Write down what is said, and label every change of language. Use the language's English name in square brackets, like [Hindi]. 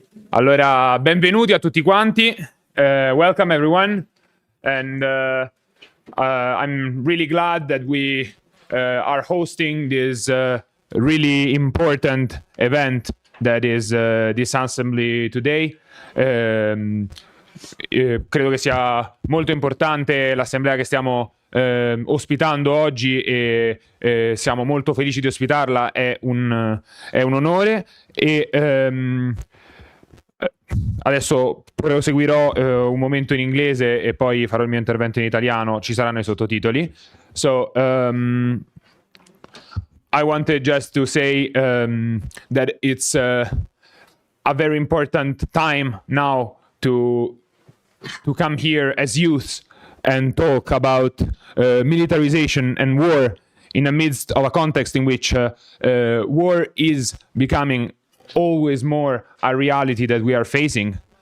[Italian] Allora, benvenuti a tutti quanti. [English] Welcome everyone. And I'm really glad that we are hosting this really important event that is this assembly today. [Italian] Credo che sia molto importante l'assemblea che stiamo ospitando oggi e siamo molto felici di ospitarla, è un onore. E adesso proseguirò un momento in inglese e poi farò il mio intervento in italiano, ci saranno i sottotitoli. [English] So I wanted just to say that it's a very important time now to come here as youths and talk about militarization and war in the midst of a context in which war is becoming always more a reality that we are facing.